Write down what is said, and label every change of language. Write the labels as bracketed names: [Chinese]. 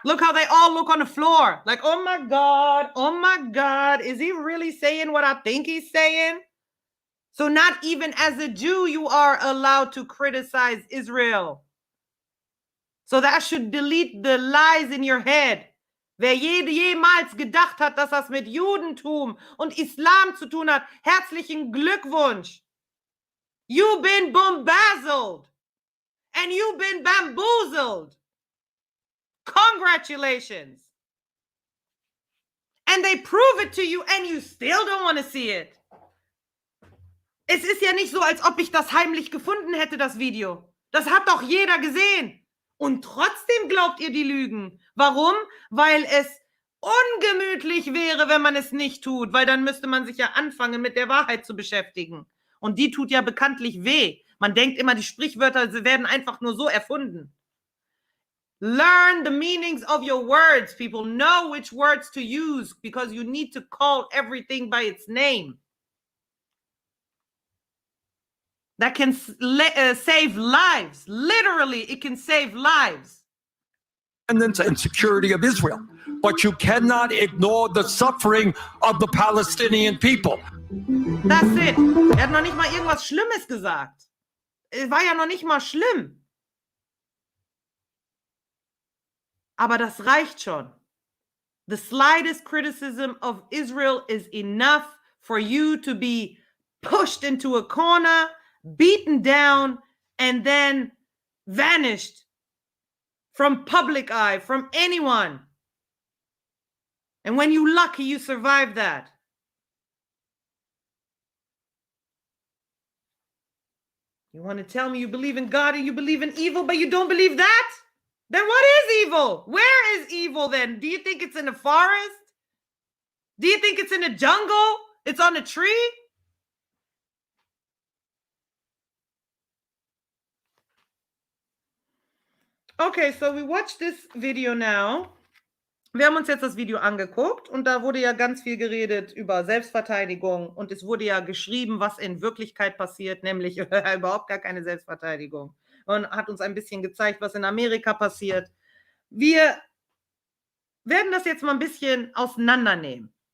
[English] Look how they all look on the floor. Like, oh my God, is he really saying what I think he's saying? So not even as a Jew, you are allowed to criticize Israel. So that should delete the lies in your head. [German] Wer jemals gedacht hat, dass das mit Judentum und Islam zu tun hat, herzlichen Glückwunsch. [English] You've been bombazzled. And you've been bamboozled. Congratulations. And they prove it to you and you still don't want to see it. [German] Es ist ja nicht so, als ob ich das heimlich gefunden hätte, das Video. Das hat doch jeder gesehen. Und trotzdem glaubt ihr die Lügen. Warum? Weil es ungemütlich wäre, wenn man es nicht tut. Weil dann müsste man sich ja anfangen, mit der Wahrheit zu beschäftigen. Und die tut ja bekanntlich weh. Man denkt immer, die Sprichwörter sie werden einfach nur so erfunden. [English] Learn the meanings of your words, people. Know which words to use because you need to call everything by its name. That can save lives. Literally, it can save lives. And security of Israel. But you cannot ignore the suffering of the Palestinian people. That's it. [German] Er hat noch nicht mal irgendwas Schlimmes gesagt. Es war ja noch nicht mal schlimm. Aber das reicht schon. [English] The slightest criticism of Israel is enough for you to be pushed into a corner, beaten down, and then vanished from public eye, from anyone. And when you're lucky, you survive that. You want to tell me you believe in God and you believe in evil, but you don't believe that? Then what is evil? Where is evil then? Do you think it's in the forest? Do you think it's in the jungle? It's on a tree? Okay, so we watched this video now. [German] Wir haben uns jetzt das Video angeguckt und da wurde ja ganz viel geredet über Selbstverteidigung und es wurde ja geschrieben, was in Wirklichkeit passiert, nämlich überhaupt gar keine Selbstverteidigung. Und hat uns ein bisschen gezeigt, was in Amerika passiert. Wir werden das jetzt mal ein bisschen auseinandernehmen.